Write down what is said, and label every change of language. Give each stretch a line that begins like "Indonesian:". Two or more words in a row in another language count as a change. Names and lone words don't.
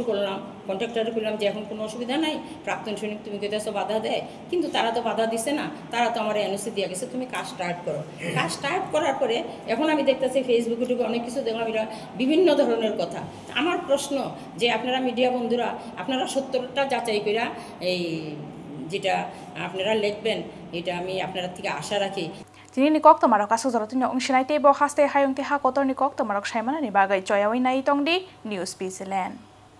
Bangla: করলাম কন্ট্রাক্টরে বললাম যে এখন কোনো অসুবিধা নাই প্রাক্তন সৈনিক তুমি কেউ বাধা দেয় কিন্তু তারা তো বাধা দিছে না তারা তো আমার এনওসি দিয়ে গেছে তুমি কাজ স্টার্ট করো কাজ স্টার্ট করার পরে এখন আমি দেখতেছি ফেসবুকে ঢুকে অনেক কিছু দেখলাম এটা বিভিন্ন ধরনের কথা আমার প্রশ্ন যে আপনারা মিডিয়া বন্ধুরা আপনারা সত্যটা যাচাই করে এই যেটা আপনারা লিখবেন এটা আমি আপনারা থেকে আশা রাখি
Kok Borok: Tini kok tomarok kaso zarotini ongsinai te bo haste hayong te ha kotor ni kok tomarok saimana ni bagai choyawai nai tongdi News Zealand.